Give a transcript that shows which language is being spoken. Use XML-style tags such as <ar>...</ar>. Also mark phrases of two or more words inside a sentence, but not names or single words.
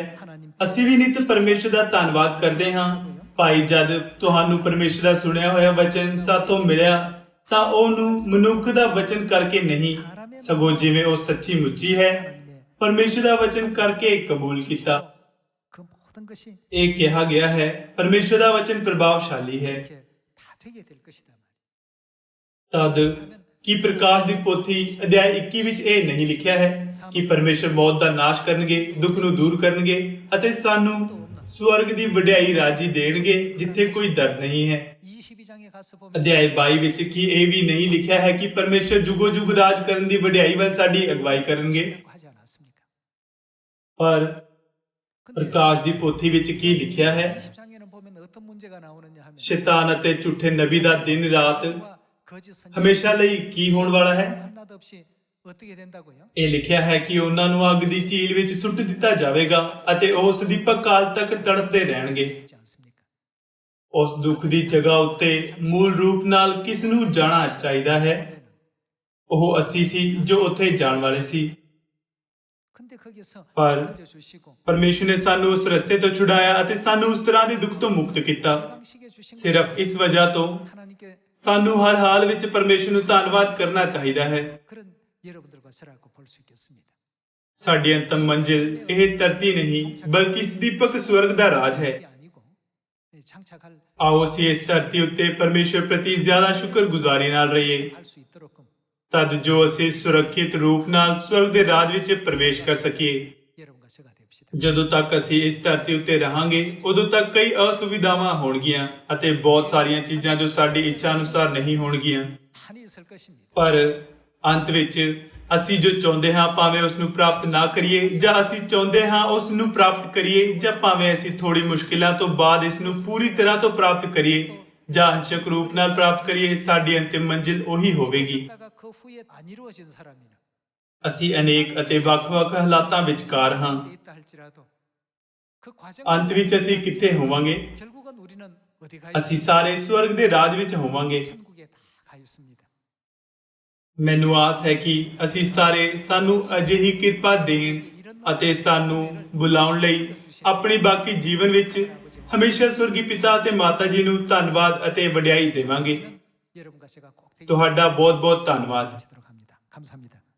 <pa>ਅਸੀਂ ਵੀ ਨਿਤ ਪਰਮੇਸ਼ਰ ਦਾ ਧੰਨਵਾਦ ਕਰਦੇ ਹਾਂ। ਭਾਈ, ਜਦ ਤੁਹਾਨੂੰ ਪਰਮੇਸ਼ਰ ਦਾ ਸੁਣਿਆ ਹੋਇਆ ਵਚਨ ਸਾਤੋਂ ਮਿਲਿਆ ਤਾਂ ਉਹਨੂੰ ਮਨੁੱਖ ਦਾ ਵਚਨ ਕਰਕੇ ਨਹੀਂ, ਸਗੋਂ ਜਿਵੇਂ ਉਹ ਸੱਚੀ ਮੁੱਚੀ ਹੈ, ਪਰਮੇਸ਼ਰ ਦਾ ਵਚਨ ਕਰਕੇ ਕਬੂਲ ਕੀਤਾ।</pa> <ko>그 모든 것이</ko> <pa>ਇਹ ਕਿਹਾ ਗਿਆ ਹੈ ਪਰਮੇਸ਼ਰ ਦਾ ਵਚਨ ਪ੍ਰਭਾਵਸ਼ਾਲੀ ਹੈ।</pa> <ko>이렇게 다 되게 될 것이다 말이야.</ko> <pa>ਤਦ ਕਿ ਪ੍ਰਕਾਸ਼ ਦੀ ਪੋਥੀ ਅਧਿਆਇ 21 ਵਿੱਚ ਇਹ ਨਹੀਂ ਲਿਖਿਆ ਹੈ ਕਿ ਪਰਮੇਸ਼ਰ ਮੌਤ ਦਾ ਨਾਸ਼ ਕਰਨਗੇ, ਦੁੱਖ ਨੂੰ ਦੂਰ ਕਰਨਗੇ ਅਤੇ ਸਾਨੂੰ ਸਵਰਗ ਦੀ ਵਡਿਆਈ ਰਾਜੀ ਦੇਣਗੇ ਜਿੱਥੇ ਕੋਈ ਦਰਦ ਨਹੀਂ ਹੈ।</pa> <ko>22장에 가서 보면</ko> <pa>ਅਧਿਆਇ 22 ਵਿੱਚ ਕੀ ਇਹ ਵੀ ਨਹੀਂ ਲਿਖਿਆ ਹੈ ਕਿ ਪਰਮੇਸ਼ਰ ਜੁਗੋ ਜੁਗ ਰਾਜ ਕਰਨ ਦੀ ਵਡਿਆਈ ਵੱਲ ਸਾਡੀ ਅਗਵਾਈ ਕਰਨਗੇ?</pa> <ko>하지 않았습니까?</ko> <pa>ਪਰ</pa> <ko>근데</ko> <pa>ਪ੍ਰਕਾਸ਼ ਦੀ ਪੋਥੀ ਵਿੱਚ ਕੀ ਲਿਖਿਆ ਹੈ?</pa> <ko>20장에는 보면 어떤 문제가 나오느냐 하면</ko> <pa>ਸ਼ੈਤਾਨ ਅਤੇ ਝੂਠੇ ਨਬੀ ਦਾ ਦਿਨ ਰਾਤ</pa> <ko>거짓 선지자</ko> <pa>ਹਮੇਸ਼ਾ ਲਈ ਕੀ ਹੋਣ ਵਾਲਾ ਹੈ?</pa> <ko>한나도 없이 어떻게 된다고요?</ko> <pa>ਇਹ ਲਿਖਿਆ ਹੈ ਕਿ ਉਹਨਾਂ ਨੂੰ ਅੱਗ ਦੀ ਝੀਲ ਵਿੱਚ ਸੁੱਟ ਦਿੱਤਾ ਜਾਵੇਗਾ ਅਤੇ ਉਹ ਸਦੀਪਕ ਕਾਲ ਤੱਕ ਤੜਪਦੇ ਰਹਿਣਗੇ।</pa> <ko>있지 않습니까?</ko> <pa>ਉਸ ਦੁੱਖ ਦੀ ਜਗ੍ਹਾ ਉੱਤੇ ਮੂਲ ਰੂਪ ਨਾਲ ਕਿਸ ਨੂੰ ਜਾਣਾ ਚਾਹੀਦਾ ਹੈ? ਉਹ ਅਸੀਂ ਸੀ ਜੋ ਉੱਥੇ ਜਾਣ ਵਾਲੇ ਸੀ।</pa> <ko>근데 거기서</ko> <pa>ਪਰ</pa> <ko>건져 주시고</ko> <pa>ਪਰਮੇਸ਼ਰ ਨੇ ਸਾਨੂੰ ਉਸ ਰਸਤੇ ਤੋਂ ਛੁਡਾਇਆ ਅਤੇ ਸਾਨੂੰ ਉਸ ਤਰ੍ਹਾਂ ਦੇ ਦੁੱਖ ਤੋਂ ਮੁਕਤ ਕੀਤਾ।</pa> <ko>방식에 주신</ko> <pa>ਸਿਰਫ ਇਸ ਵਜ੍ਹਾ ਤੋਂ</pa> <ko>하나님께</ko> <pa>ਸਾਨੂੰ ਹਰ ਹਾਲ ਵਿੱਚ ਪਰਮੇਸ਼ਰ ਨੂੰ ਧੰਨਵਾਦ ਕਰਨਾ ਚਾਹੀਦਾ ਹੈ।</pa> <ko>그런 여러분들과 저라고 볼 수 있겠습니다.</ko> <pa>ਸਾਡੀ ਅੰਤਮ ਮੰਜ਼ਿਲ ਇਹ ਧਰਤੀ ਨਹੀਂ ਬਲਕਿ ਸਦੀਪਕ ਸਵਰਗ ਦਾ ਰਾਜ ਹੈ।</pa> <ko>이게 아니고 장착할</ko> <pa>ਆਓ ਅਸੀਂ ਇਸ ਧਰਤੀ ਉੱਤੇ ਪਰਮੇਸ਼ਰ ਪ੍ਰਤੀ ਜ਼ਿਆਦਾ ਸ਼ੁਕਰਗੁਜ਼ਾਰੀ ਨਾਲ ਰਹੀਏ</pa> <ko>할 수 있도록</ko> <pa>ਤਦ ਜੋ ਅਸੀਂ ਸੁਰੱਖਿਅਤ ਰੂਪ ਨਾਲ ਸਵਰਗ ਦੇ ਰਾਜ ਵਿੱਚ ਪ੍ਰਵੇਸ਼ ਕਰ ਸਕੀਏ।</pa> <ko>여러분과 저가 됩시다.</ko> <pa>ਜਦੋਂ ਤੱਕ ਅਸੀਂ ਇਸ ਧਰਤੀ ਉੱਤੇ ਰਹਾਂਗੇ ਉਦੋਂ ਤੱਕ ਕਈ ਅਸੁਵਿਧਾਵਾਂ ਹੋਣਗੀਆਂ ਅਤੇ ਬਹੁਤ ਸਾਰੀਆਂ ਚੀਜ਼ਾਂ ਜੋ ਸਾਡੀ ਇੱਛਾ ਅਨੁਸਾਰ ਨਹੀਂ ਹੋਣਗੀਆਂ।</pa> <ko>많이 있을 것입니다.</ko> <pa>ਪਰ ਅੰਤ ਵਿੱਚ ਅਸੀਂ ਜੋ ਚਾਹੁੰਦੇ ਹਾਂ ਭਾਵੇਂ ਉਸ ਨੂੰ ਪ੍ਰਾਪਤ ਨਾ ਕਰੀਏ ਜਾਂ ਅਸੀਂ ਚਾਹੁੰਦੇ ਹਾਂ ਉਸ ਨੂੰ ਪ੍ਰਾਪਤ ਕਰੀਏ ਜਾਂ ਭਾਵੇਂ ਅਸੀਂ ਥੋੜੀ ਮੁਸ਼ਕਿਲਾਂ ਤੋਂ ਬਾਅਦ ਇਸ ਨੂੰ ਪੂਰੀ ਤਰ੍ਹਾਂ ਤੋਂ ਪ੍ਰਾਪਤ ਕਰੀਏ ਜਾਂ ਅੰਸ਼ਕ ਰੂਪ ਨਾਲ ਪ੍ਰਾਪਤ ਕਰੀਏ, ਸਾਡੀ ਅੰਤਿਮ ਮੰਜ਼ਿਲ ਉਹੀ ਹੋਵੇਗੀ।</pa> <ko>다가 그 후에 안 이루어진 사람이나</ko> <pa>ਅਸੀਂ ਅਨੇਕ ਅਤੇ ਵੱਖ-ਵੱਖ ਹਾਲਾਤਾਂ ਵਿਚਕਾਰ ਹਾਂ।</pa> <ko>돼 있다 할지라도 그 과정</ko> <pa>ਅੰਤ ਵਿੱਚ ਅਸੀਂ ਕਿੱਥੇ ਹੋਵਾਂਗੇ?</pa> <ko>결국은 우리는 어디 가</ko> <pa>ਅਸੀਂ ਸਾਰੇ ਸਵਰਗ ਦੇ ਰਾਜ ਵਿੱਚ ਹੋਵਾਂਗੇ।</pa> <ko>천국에 다 가 있습니다.</ko> <pa>ਮੈਨੂੰ ਆਸ ਹੈ ਕਿ ਅਸੀਂ ਸਾਰੇ ਸਾਨੂੰ ਅਜਿਹੀ ਕਿਰਪਾ ਦੇਣ ਅਤੇ ਸਾਨੂੰ ਬੁਲਾਉਣ ਲਈ ਆਪਣੀ ਬਾਕੀ ਜੀਵਨ ਵਿੱਚ ਹਮੇਸ਼ਾ ਸਵਰਗੀ ਪਿਤਾ ਅਤੇ ਮਾਤਾ ਜੀ ਨੂੰ ਧੰਨਵਾਦ ਅਤੇ ਵਡਿਆਈ ਦੇਵਾਂਗੇ।</pa> <ko>여러분과 제가 꼭 되게</ko> <pa>ਤੁਹਾਡਾ ਬਹੁਤ ਬਹੁਤ ਧੰਨਵਾਦ।</pa> <ko>하도록 합니다. 감사합니다.</ko>